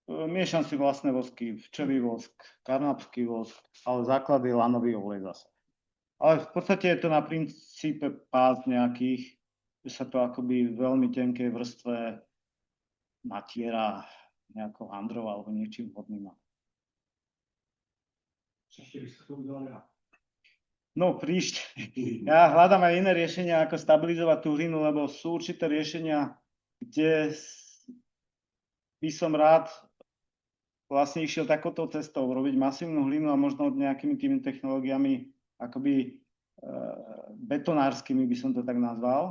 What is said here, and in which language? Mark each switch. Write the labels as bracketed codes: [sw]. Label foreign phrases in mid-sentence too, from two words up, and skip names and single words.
[sk] Miešam si vlastné vosky, včelí vosk, karnapský vosk, ale základ je lanový olej zase. Ale v podstate je to na princípe pás nejakých, že sa to akoby v veľmi tenkej vrstve natiera nejakou handrou alebo niečím hodným. [cs] Ještě bych to udělal já. [sk] No príšte. Ja hľadám aj iné riešenia, ako stabilizovať tú hlinu, lebo sú určité riešenia, kde by som rád vlastne išiel takouto cestou, robiť masívnu hlinu a možno nejakými tými technológiami akoby betonárskymi by som to tak nazval.